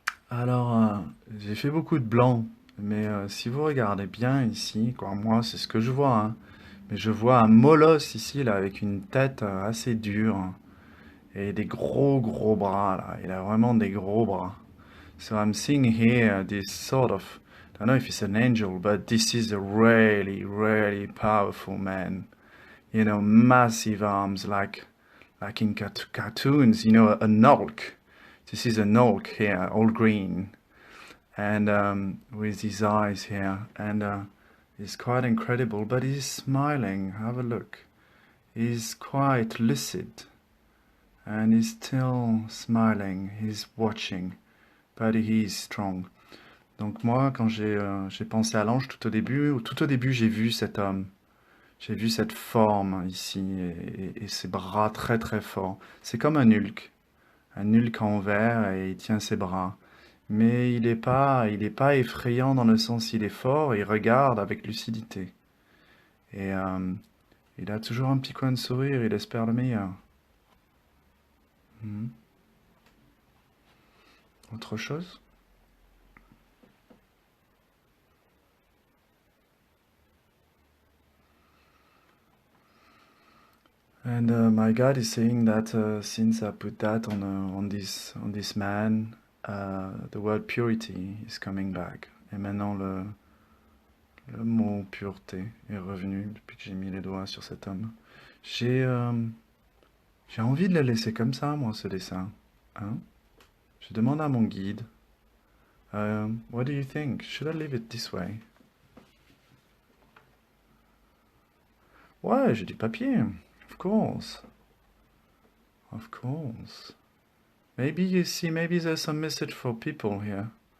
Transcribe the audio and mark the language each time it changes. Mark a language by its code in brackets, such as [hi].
[fr] Alors, j'ai fait beaucoup de blanc, mais si vous regardez bien ici, quoi, moi c'est ce que je vois, hein, mais je vois un molosse ici, là, avec une tête assez dure, hein, et des gros gros bras, là. Il a vraiment des gros bras. [en] So I'm seeing here this sort of, I don't know if it's an angel, but this is a really, really powerful man. You know, massive arms, like in cartoons, you know, an Hulk. This is an Hulk here, all green, and with his eyes here, and it's quite incredible. But he's smiling. Have a look. He's quite lucid, and he's still smiling. He's watching, but he's strong. [fr] Donc moi, quand j'ai pensé à l'ange tout au début, j'ai vu cette forme ici et ses bras très très forts. C'est comme un Hulk en verre et il tient ses bras. Mais il est pas effrayant dans le sens il est fort, il regarde avec lucidité. Et il a toujours un petit coin de sourire, il espère le meilleur. Mhm. Autre chose? [en] And my God is saying that since I put that on this man, the word purity is coming back. [fr] Et maintenant le mot pureté est revenu depuis que j'ai mis les doigts sur cet homme. J'ai euh, j'ai envie de le laisser comme ça, moi, ce dessin. Hein? Je demande à mon guide. [en] What do you think? Should I leave it this way? [fr] Ouais, j'ai du papier. [en] Of course. Of course. Maybe you see, maybe there's some message for people here.